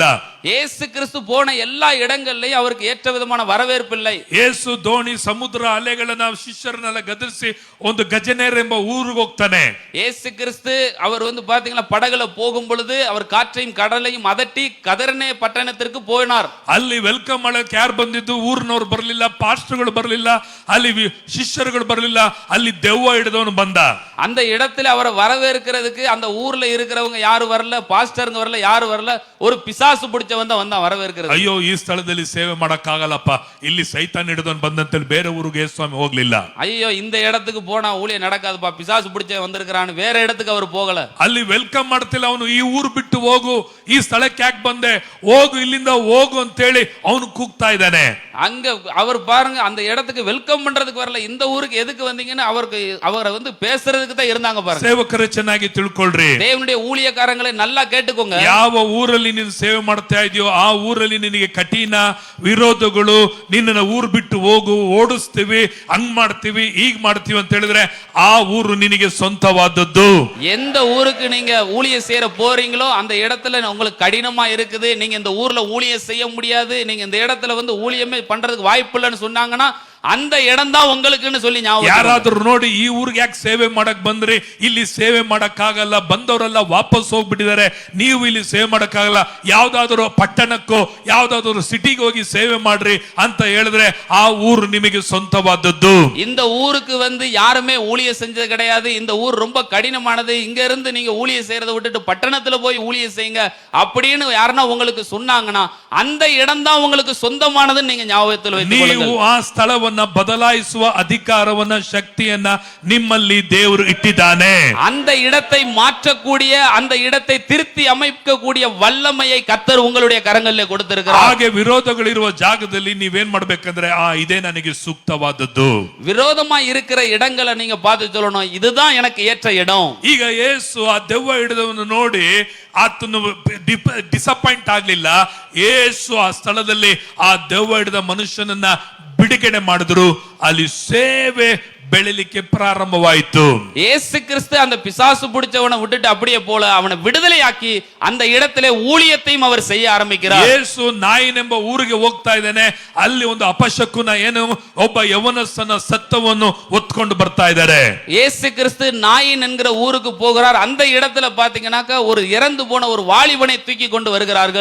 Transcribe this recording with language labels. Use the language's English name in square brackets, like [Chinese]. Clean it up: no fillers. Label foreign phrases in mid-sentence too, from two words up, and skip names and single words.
[Tamil] ಯೇಸು கிறிஸ்து போன எல்லா இடங்கள்லயும் அவருக்கு ஏற்ற விதமான வரவேற்பு இல்லை. [Kannada] ಯೇಸು ದೋಣಿ ಸಮುದ್ರ ಅಲೆಗಳನ್ನ ಶಿಷ್ಯರನ್ನೆಲ್ಲ ಗದರಿಸಿ ಒಂದು ಗಜನೇರ್ ಎಂಬ ಊರಿಗೆ ಹೋಗ್ತಾನೆ. [Tamil] ಯೇசு கிறிஸ்து அவர் பாத்தீங்கன்னா படகுல போகும் பொழுது அவர் காற்றையும் கடலையும் அதட்டி கதர்னே பட்டணத்திற்கு போனார். [Kannada] ಅಲ್ಲಿ ವೆಲ್ಕಮ್ ಮಾಡಕ್ಕೆ ಯಾರು ಬಂದಿದ್ದು? ಊರಿನವರು ಬರಲಿಲ್ಲ, ಪಾಸ್ಟರ್ಗಳು ಬರಲಿಲ್ಲ, ಅಲ್ಲಿ ಶಿಷ್ಯರುಗಳು ಬರಲಿಲ್ಲ, ಅಲ್ಲಿ ದೆವ್ವ ಹಿಡಿದವನು ಬಂದ. [Tamil] அந்த இடத்துல அவரை வரவேற்கிறதுக்கு அந்த ஊர்ல இருக்கிறவங்க யாரும் வரல, பாஸ்டருங்க வரல, யாரும் வரல, ஒரு பிசாசு பிடிச்சவன் தான் வந்தான் வரவேற்கிறது. [Kannada] ಅಯ್ಯೋ, ಈ ಸ್ಥಳದಲ್ಲಿ ಸೇವೆ ಮಾಡಕ್ಕಾಗಲ್ಲಪ್ಪ, ಇಲ್ಲಿ ಸೈತಾನ್ ಹಿಡಿದವನು ಬಂದಂತೇಳಿ ಬೇರೆ ಊರಿಗೆ ಸ್ವಾಮಿ ಹೋಗ್ಲಿಲ್ಲ. [Tamil] ஐயோ, இந்த இடத்துக்கு போனா ஊழியம் நடக்காதுப்பா, பிசாசு பிடிச்ச வந்திருக்கிறான்னு வேற இடத்துக்கு அவர் போகல. [Kannada] ಅಲ್ಲಿ ವೆಲ್ಕಮ್ ಮಾಡ್ತಿಲ್ಲ. ಅವನು ಈ ಊರು ಬಿಟ್ಟು ಹೋಗು, ಈ ಸ್ಥಳಕ್ಕೆ ಯಾಕೆ ಬಂದೆ, ಹೋಗು ಇಲ್ಲಿಂದ ಹೋಗು ಅಂತೇಳಿ ಅವನು ಕೂಗ್ತಾ ಇದ್ದಾನೆ. [Tamil] அங்க அவர் பாருங்க அந்த இடத்துக்கு வெல்கம் பண்றதுக்கு வரல, இந்த ஊருக்கு எதுக்கு வந்தீங்கன்னு அவரை பேசுறதுக்கு தான் இருந்தாங்க பாருங்க. [Kannada] ಸೇವಕರು ಚೆನ್ನಾಗಿ ತಿಳ್ಕೊಳ್ರಿ, [Tamil] தேவனுடைய ஊழியக்காரங்களை நல்லா கேட்டுக்கோங்க. [Kannada] ಯಾವ ಊರಲ್ಲಿ ನೀನು ಸೇವೆ ಮಾಡ್ತಾ ಇದೆಯೋ ಆ ಊರಲ್ಲಿ ನಿನಗೆ ಕಠಿಣ ವಿರೋಧಗಳು, ನಿನ್ನನ್ನು ಊರು ಬಿಟ್ಟು ಹೋಗು, ಓಡಿಸ್ತೀವಿ, ಹಂಗ್ ಮಾಡ್ತೀವಿ, ಹೀಗ್ ಮಾಡ್ತೀವಿ ಅಂತ ಹೇಳಿದ್ರೆ ಆ ಊರು ನಿನಗೆ ಸ್ವಂತವಾದದ್ದು. [Tamil] எந்த ஊருக்கு நீங்க ஊழியம் செய்ய போறீங்களோ அந்த இடத்துல உங்களுக்கு கடினமா இருக்குது, நீங்க இந்த ஊர்ல ஊழியம் செய்ய முடியாது, நீங்க இந்த இடத்துல ஊழியமே பண்றதுக்கு வாய்ப்பு இல்லைன்னு சொன்னாங்கன்னா அந்த இடம் தான் உங்களுக்குன்னு சொல்லி ஞாபகம். [Kannada] ಯಾರಾದ್ರೂ ನೋಡಿ ಈ ಊರಿಗೆ ಯಾಕೆ ಸೇವೆ ಮಾಡಕ್ ಬಂದ್ರಿ, ಇಲ್ಲಿ ಸೇವೆ ಮಾಡಕ್ ಆಗಲ್ಲ, ಬಂದವರೆಲ್ಲ ವಾಪಸ್ ಹೋಗ್ಬಿಟ್ಟಿದ್ದಾರೆ, ನೀವು ಇಲ್ಲಿ ಸೇವೆ ಮಾಡಕ್ ಆಗಲ್ಲ, ಯಾವ್ದಾದ್ರು ಪಟ್ಟಣಕ್ಕೋ ಯಾವ್ದಾದ್ರು ಸಿಟಿಗೆ ಹೋಗಿ ಸೇವೆ ಮಾಡ್ರಿ ಅಂತ ಹೇಳಿದ್ರೆ ಆ ಊರು ನಿಮಗೆ ಸ್ವಂತವಾದದ್ದು. [Tamil] இந்த ஊருக்கு வந்து யாருமே ஊழியம் செஞ்சது கிடையாது, இந்த ஊர் ரொம்ப கடினமானது, இங்க இருந்து நீங்க ஊழியம் செய்யறதை விட்டுட்டு பட்டணத்துல போய் ஊழியம் செய்யுங்க அப்படின்னு யாருன்னா உங்களுக்கு சொன்னாங்கன்னா அந்த இடம் தான் உங்களுக்கு சொந்தமானதுன்னு நீங்க ஞாபகத்தில் வைத்துக் [Kannada] ನೀವು [Tamil] கொள்ளுங்கள். [Kannada] ಆ ಸ್ಥಳವನ್ನ ಬದಲಾಯಿಸುವ ಅಧಿಕಾರವನ್ನ ಶಕ್ತಿಯನ್ನ ನಿಮ್ಮಲ್ಲಿ ದೇವರು ಇಟ್ಟಿದ್ದಾನೆ. [Tamil] அந்த இடத்தை மாற்றக்கூடிய, அந்த இடத்தை திருத்தி அமைக்கக்கூடிய வல்லமையை கர்த்தர் உங்களுடைய கரங்களிலே கொடுத்திருக்கிறார். [Kannada] ಹಾಗೆ ವಿರೋಧಗಳಿರುವ ಜಾಗದಲ್ಲಿ ನೀವೇನ್ ಮಾಡ್ಬೇಕಂದ್ರೆ ಇದೇ ನನಗೆ ಸೂಕ್ತವಾದದ್ದು. [Tamil] விரோதமா இருக்கிற இடங்களை நீங்க பார்த்து சொல்லணும், இதுதான் எனக்கு ஏற்ற இடம். [Kannada] ಈಗ ಯೇಸು ಆ ದೆವ್ವ ಹಿಡಿದವನು ನೋಡಿ ಆತನು ಡಿಸಪಾಯಿಂಟ್ ಆಗ್ಲಿಲ್ಲ. ಯೇಸು ಆ ಸ್ಥಳದಲ್ಲಿ ಆ ದೆವ್ವ ಹಿಡಿದ ಮನುಷ್ಯನನ್ನ ಬಿಡುಗಡೆ ಮಾಡಿದ್ರು. ಅಲ್ಲಿ ಸೇವೆ ಬೆಳಿಲಿಕ್ಕೆ ಪ್ರಾರಂಭವಾಯಿತು. [Tamil] இயேசு கிறிஸ்து அந்த பிசாசு பிடிச்சவனை விட்டுட்டு அப்படியே போல அவனை விடுதலையாக்கி அந்த இடத்திலே ஊழியத்தையும் அவர் செய்ய ஆரம்பிக்கிறார். [Kannada] ಯೇಸು ನಾಯಿನೆಂಬ ಊರಿಗೆ ಹೋಗ್ತಾ ಇದ್ದಾನೆ. ಅಲ್ಲಿ ಒಂದು ಅಪಶಕುನ ಏನು ಒಬ್ಬ ಯವನಸ್ಥನ ಸತ್ತವನ್ನು ಹೊತ್ಕೊಂಡು ಬರ್ತಾ ಇದ್ದಾರೆ. [Tamil] இயேசு கிறிஸ்து நாயின் என்கிற ஊருக்கு போகிறார். அந்த இடத்துல பாத்தீங்கன்னாக்க ஒரு இறந்து போன ஒரு வாலிபனை தூக்கி கொண்டு வருகிறார்கள்.